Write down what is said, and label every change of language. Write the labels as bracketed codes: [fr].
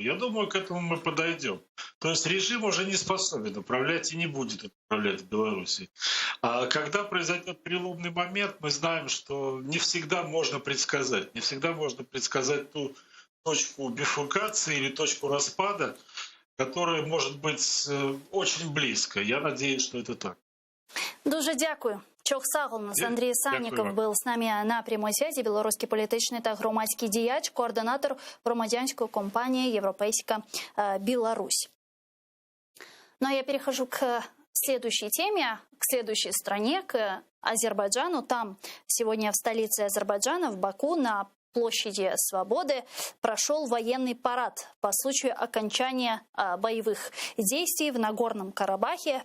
[ru] Я думаю, к этому мы подойдем. То есть режим уже не способен управлять и не будет управлять в Беларуси. А когда произойдет переломный момент, мы знаем, что не всегда можно предсказать. Не всегда можно предсказать ту точку бифуркации или точку распада, которая может быть очень близко. Я надеюсь, что это так. [uk] Дуже дякую. Чох Сагулнас, Андрій Санніков був з нами на прямій зв'язі. Білоруський політичний та громадський діяч, координатор громадянської компанії «Європейська Білорусь». [ru] Ну а я перехожу к следующей теме, к следующей стране, к Азербайджану. Там сегодня в столице Азербайджана, в Баку, на площади Свободы прошел военный парад по случаю окончания боевых действий в Нагорном Карабахе.